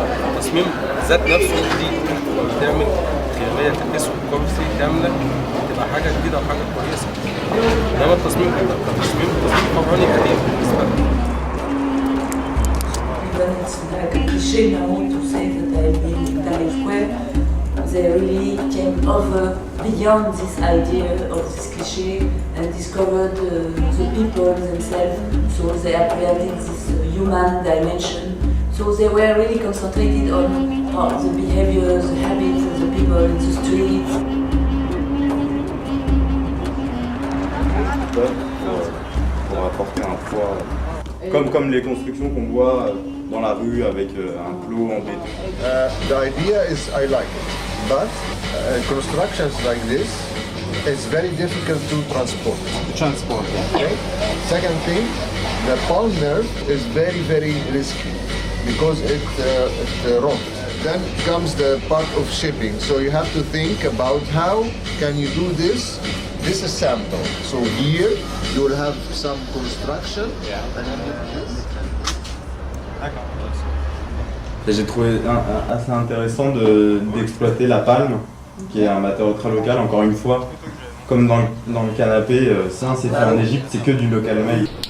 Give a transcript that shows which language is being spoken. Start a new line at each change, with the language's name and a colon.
Arabic: التصميم ذات نفسه جديد، تعمل خلفيه تلبسه كرسي كامله تبقى حاجه جديده وحاجه كويسه. انما التصميم كتصميم فرعوني قديم بالنسبه لي.
English: It's like a cliché now to say that I've been in Times Square. They really came over beyond this idea of this cliché and discovered the people themselves. So they apprehended this human dimension. So they were really concentrated on the behaviors, the habits of the people in the streets.
French: Pour apporter un poids, comme les constructions qu'on voit dans la rue avec un plot en béton.
English: The idea is I like it, but constructions like this is very difficult to transport. Okay. Second thing, the palm nerve is very risky because it rots. Then comes the part of shipping. So you have to think about how can you do this. This is sample. So here you will have some construction. And this.
French: J'ai trouvé assez intéressant d'exploiter la palme, qui est un matériau très local, encore une fois. Comme dans le canapé, ça c'est fait en Égypte, c'est que du
English: local made.